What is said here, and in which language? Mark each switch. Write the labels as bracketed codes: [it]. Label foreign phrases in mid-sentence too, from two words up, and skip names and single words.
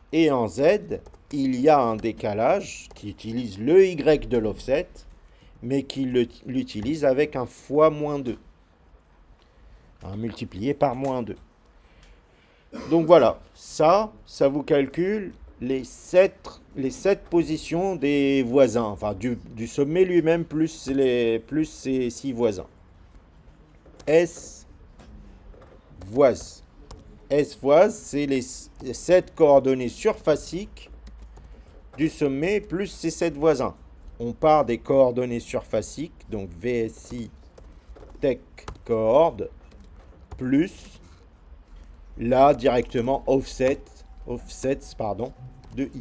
[fr] Et en Z, il y a un décalage qui utilise le Y de l'offset, mais qui l'utilise avec un fois moins 2. Multiplié par moins 2. Donc voilà, ça vous calcule les 7 positions des voisins, enfin du sommet lui-même plus ses 6 voisins. S voise. S voise, c'est les 7 coordonnées surfaciques du sommet plus ses 7 voisins. On part des coordonnées surfaciques, donc VSI tech coord, plus là directement offset offsets, pardon, de i.